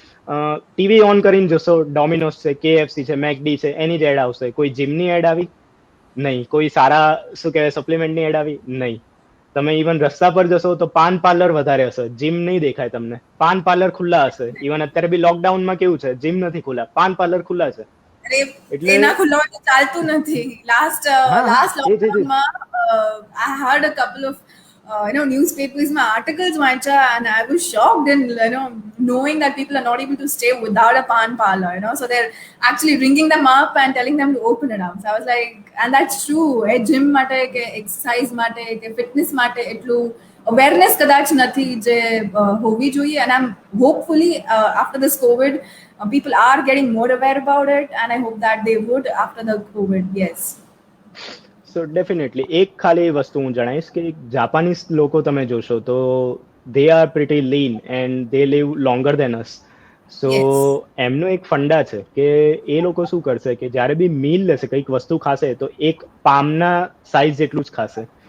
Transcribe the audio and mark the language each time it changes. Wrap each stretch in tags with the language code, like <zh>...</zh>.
<gu>TV on કરીને જોશો, Domino's છે, KFC છે, મેકડી છે, એની જ એડ આવશે. કોઈ જીમની એડ આવી નહીં, કોઈ સારા શું કહેવાય સપ્લિમેન્ટની એડ આવી નહીં. તમે ઇવન રસ્તા પર જશો તો પાન પાર્લર વધારે હશે, જીમ નહીં દેખાય તમને. પાન પાર્લર ખુલ્લા હશે. ઇવન અત્યારે બી લોકડાઉનમાં કેવું છે, જીમ નથી ખુલ્લા, પાન પાર્લર ખુલ્લા છે. એટલે એના ખુલ્લા ચાલતું નથી. લાસ્ટ લોકડાઉનમાં</gu> <en>I heard a couple of newspapers માં articles</en> <gu>વાંચ્યા,</gu> <en>and I was shocked in knowing that people are not able to stay without a pan parlor. So they're actually ringing them up and telling them to open it up. So I was like, and that's true. Gym</en> <gu>માટે કે</gu> <en>exercise</en> <gu>માટે કે</gu> <en>fitness</en> <gu>માટે એટલું</gu> <en>awareness</en> <gu>કદાચ નથી જે હોવી જોઈએ.</gu> <en>And I'm hopefully after this COVID people are getting more aware about it, and I hope that they would after the COVID. Yes.</en> <gu>So definitely એક ખાલી વસ્તુ હું જણાવીશ કે જાપાનીઝ લોકો તમે જોશો તો</gu> <en>They are pretty lean and they live longer than us. So Yes.</en> <gu>એમનો એક ફંડા છે કે એ લોકો શું કરશે કે જ્યારે બી મીલ લેશે, કંઈક વસ્તુ ખાશે, તો એક પામના સાઇઝ જેટલું જ ખાશે.</gu>